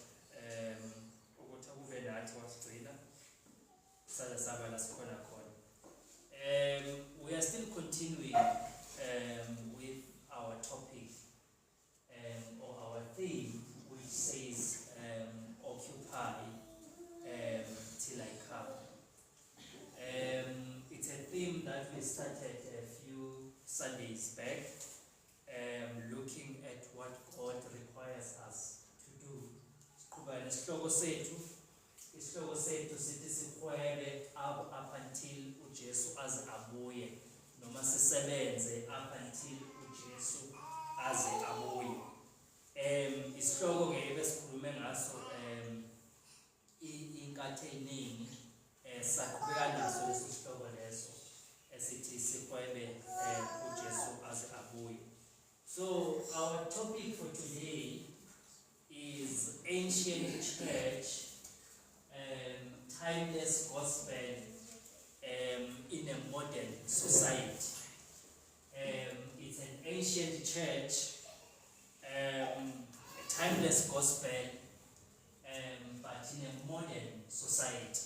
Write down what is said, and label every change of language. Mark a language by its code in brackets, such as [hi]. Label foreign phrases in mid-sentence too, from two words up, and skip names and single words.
[en] We are still continuing with our topic or our theme, which says occupy till I come. It's a theme that we started a few Sundays back, looking at what God requires us to do. [zu] Isihloko sethu sithi sikhwele [en] up until [zu] uJesu aze abuye, noma sisebenze [en] up until [zu] uJesu aze abuye. Isihloko ngeke sikhulume ngaso inkathi eningi, saqhubeka naso lesi sihloko leso esithi sikhwele uJesu aze abuye. [en] So our topic for today is ancient church, timeless gospel in a modern society. It's an ancient church, a timeless gospel, but in a modern society.